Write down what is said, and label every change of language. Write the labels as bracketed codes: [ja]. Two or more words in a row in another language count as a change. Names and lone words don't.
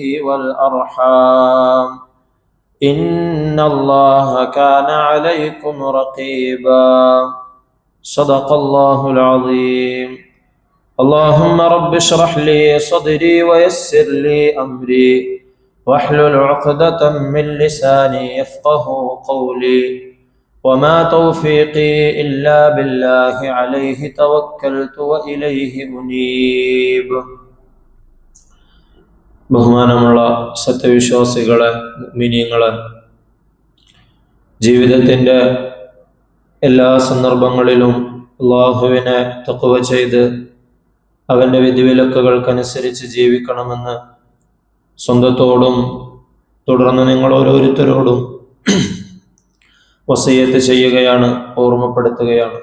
[ar] والأرحام إن الله كان عليكم رقيبا صدق الله العظيم اللهم رب اشرح لي صدري ويسر لي أمري واحلل عقدة من لساني يفقه قولي وما توفيقي إلا بالله عليه توكلت وإليه أنيب [ml] ബഹുമാനമുള്ള സത്യവിശ്വാസികളെ, മുഅ്മിനീങ്ങളെ, ജീവിതത്തിൻ്റെ എല്ലാ സന്ദർഭങ്ങളിലും അള്ളാഹുവിനെ തഖ്വ ചെയ്ത് അവൻ്റെ വിധിവിലക്കുകൾക്കനുസരിച്ച് ജീവിക്കണമെന്ന് സ്വന്തത്തോടും തുടർന്ന് നിങ്ങൾ ഓരോരുത്തരോടും വസിയത്ത് ചെയ്യുകയാണ്, ഓർമ്മപ്പെടുത്തുകയാണ്.